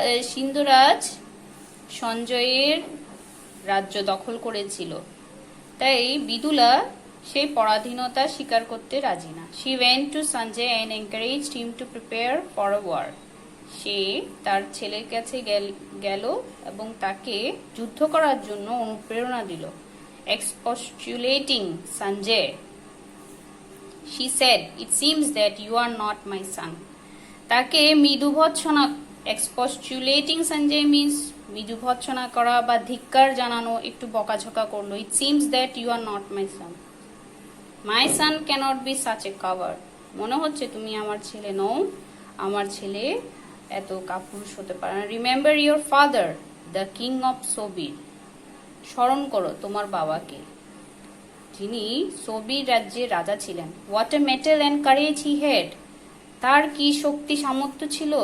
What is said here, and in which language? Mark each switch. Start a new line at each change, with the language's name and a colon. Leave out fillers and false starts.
Bangla: সিন্ধুরাজ সঞ্জয়ের রাজ্য দখল করেছিল, তাই বিদুলা সেই পরাধীনতা স্বীকার করতে রাজি না।
English: She went to Sanjay and encouraged him to prepare for a war.
Bangla: সে তার ছেলের কাছে গেল এবং তাকে যুদ্ধ করার জন্য অনুপ্রেরণা দিল।
English: Expostulating Sanjay, she said, "It seems that you are not my son."
Bangla: তাকে মৃদু ভৎসনা,
English: expostulating Sanjay means
Bangla: মৃদু ভৎসনা করা বা ধিক্কার জানানো, একটু বকাঝকা করলো।
English: It seems that you are not my son. My son cannot be such a coward.
Bangla: মনে হচ্ছে তুমি আমার ছেলে নও, আমার ছেলে এত কাপুরুষ হতে পারে না।
English: Remember your father, the king of Sobir.
Bangla: স্মরণ করো তোমার বাবাকে, যিনি সোবির রাজ্যের রাজা ছিলেন।
English: what a mettle and courage he had,
Bangla: তার কি শক্তি সামর্থ্য ছিল।